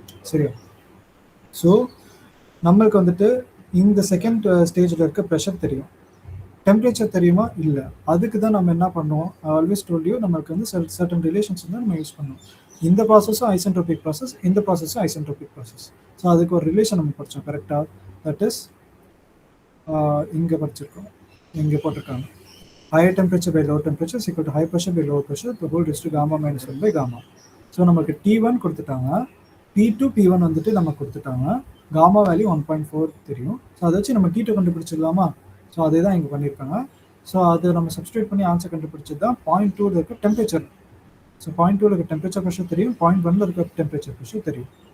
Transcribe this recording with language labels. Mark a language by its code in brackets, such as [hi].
[ta] சரியா, ஸோ நம்மளுக்கு வந்துட்டு இந்த செகண்ட் ஸ்டேஜில் இருக்க ப்ரெஷர் தெரியும், டெம்பரேச்சர் தெரியுமா இல்லை, அதுக்கு தான் நம்ம என்ன பண்ணுவோம், [en] always told you [ta] நம்மளுக்கு வந்து சர்டன் ரிலேஷன்ஸ் வந்து நம்ம யூஸ் பண்ணுவோம். இந்த ப்ராசஸும் ஐசென்ட்ரோபிக் ப்ராசஸ், இந்த ப்ராசஸும் ஐசென்ட்ரோபிக் ப்ராசஸ். ஸோ அதுக்கு ஒரு ரிலேஷன் நம்ம படித்தோம் கரெக்டாக. [en] that is [ta] இங்கே படிச்சிருக்கோம், இங்கே போட்டிருக்காங்க [en] higher temperature by lower temperature is equal to high pressure by lower pressure, the whole raised to gamma minus 1 by gamma. [ta] So நமக்கு T1 கொடுத்துட்டாங்க, T2 P1 வந்துட்டு நம்ம கொடுத்துட்டாங்க, காமா வேல்யூ 1.4 தெரியும். ஸோ அதை வச்சு நம்ம T2 கண்டுபிடிச்சிடலாமா? ஸோ அதே தான் இங்கே பண்ணியிருக்காங்க. ஸோ அதை நம்ம சப்ஸ்டியூட் பண்ணி ஆன்சர் கண்டுபிடிச்சது தான் 0.2 இருக்க டெம்பரேச்சர். ஸோ 0.2 இருக்க டெம்பரேச்சர் ப்ரெஷர் தெரியும், 0.1 இருக்க டெம்பரேச்சர் ப்ரெஷர் தெரியும்.